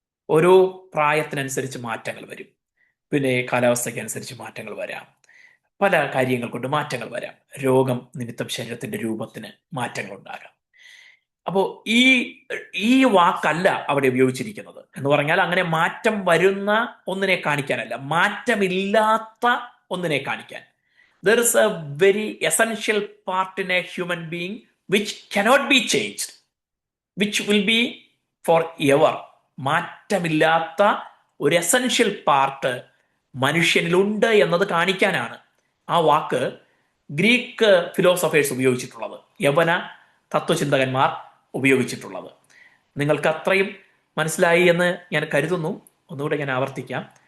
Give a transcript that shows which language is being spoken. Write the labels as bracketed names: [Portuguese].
[Malayalam] ഓരോ പ്രായത്തിനനുസരിച്ച് മാറ്റങ്ങൾ വരും. പിന്നെ കാലാവസ്ഥയ്ക്ക് അനുസരിച്ച് മാറ്റങ്ങൾ വരാം, പല കാര്യങ്ങൾ കൊണ്ട് മാറ്റങ്ങൾ വരാം. രോഗം നിമിത്തം ശരീരത്തിന്റെ രൂപത്തിന് മാറ്റങ്ങൾ ഉണ്ടാകാം. അപ്പോൾ ഈ വാക്കല്ല അവിടെ ഉപയോഗിച്ചിരിക്കുന്നത്. എന്ന് പറഞ്ഞാൽ അങ്ങനെ മാറ്റം വരുന്ന ഒന്നിനെ കാണിക്കാനല്ല, മാറ്റമില്ലാത്ത ഒന്നിനെ കാണിക്കാൻ. [English] There is a very essential part in a human being which cannot be changed, which will be forever. [Malayalam] മാറ്റമില്ലാത്ത ഒരു എസൻഷ്യൽ പാർട്ട് മനുഷ്യനിലുണ്ട് എന്നത് കാണിക്കാനാണ് ആ വാക്ക് ഗ്രീക്ക് ഫിലോസഫേഴ്സ് ഉപയോഗിച്ചിട്ടുള്ളത്, യവന തത്വചിന്തകന്മാർ ഉപയോഗിച്ചിട്ടുള്ളത്. നിങ്ങൾക്ക് അത്രയും മനസ്സിലായി എന്ന് ഞാൻ കരുതുന്നു. ഒന്നുകൂടെ ഞാൻ ആവർത്തിക്കാം.